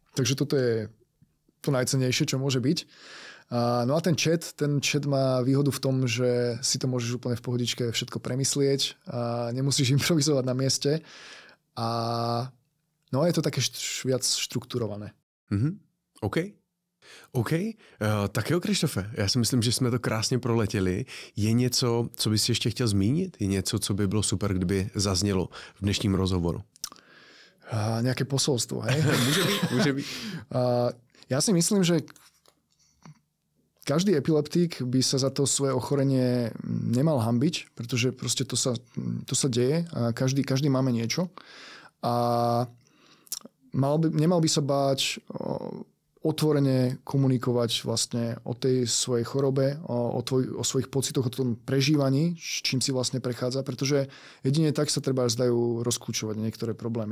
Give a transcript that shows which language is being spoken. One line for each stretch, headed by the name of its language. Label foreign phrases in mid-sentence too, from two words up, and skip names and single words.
Slovak: Takže toto je to najcennejšie, čo môže byť. No a ten chat má výhodu v tom, že si to môžeš úplne v pohodičke všetko premyslieť a nemusíš improvizovať na mieste a no je to také viac štrukturované. OK.
Czech: Tak jo, Krištofe, já si myslím, že jsme to krásně proletěli. Je něco, co bys ještě chtěl zmínit? Je něco, co by bylo super, kdyby zaznělo v dnešním rozhovoru?
Slovak: Nejaké posolstvo, hej? Môže byť. Ja si myslím, že každý epileptik by sa za to svoje ochorenie nemal hanbiť, pretože proste to sa deje a každý máme niečo. A nemal by sa báť otvorene komunikovať vlastne o tej svojej chorobe, o svojich pocitoch, o tom prežívaní, s čím si vlastne prechádza, pretože jedine tak sa treba zdajú rozklúčovať niektoré problémy.